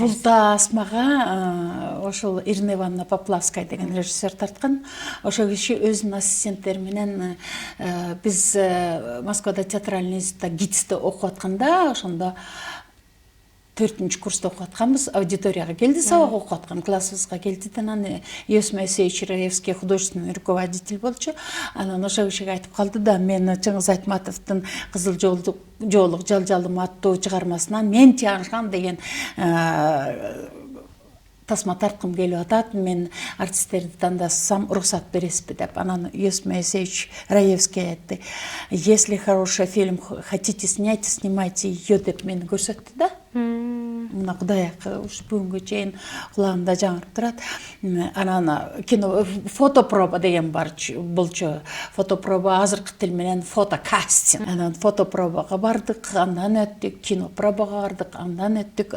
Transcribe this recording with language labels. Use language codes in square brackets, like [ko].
[ky] Бул тасмага ошол Ирина Ивановна Поплавская деген режиссер тарткан. Ошол киши өзүнүн ассистенттери менен биз Москвада театральный институтта ГИТИСте окуп атканда, ошондо 4-нчү курста окуп атканбыз, аудиторияга келди, сабак окуп аткан классыбызга келди. Анан Иосиф Моисеевич Раевский художественный руководитель болчу. Анан ошол кишиге айтып калды да, мен Чыңгыз Айтматовдун Кызыл жоолук жалжалым аттуу чыгармасынан Мен Тяншан деген тасма тарткым келип атат, мен артисттерди тандасам уруксат бересизби деп. Анан Иосиф Моисеевич Раевский айтты: [ru] если хороший фильм хотите снять, снимайте ее [ky] деп мени көрсөттү да. Мына Кудай ушу бүгүнгө чейин кулагымда жаңырып турат. Анан кино фотопроба деген болчу. Фотопроба азыркы тил менен фотокастинг. Анан фотопробага бардык, андан өттүк, кинопробага бардык, андан өттүк.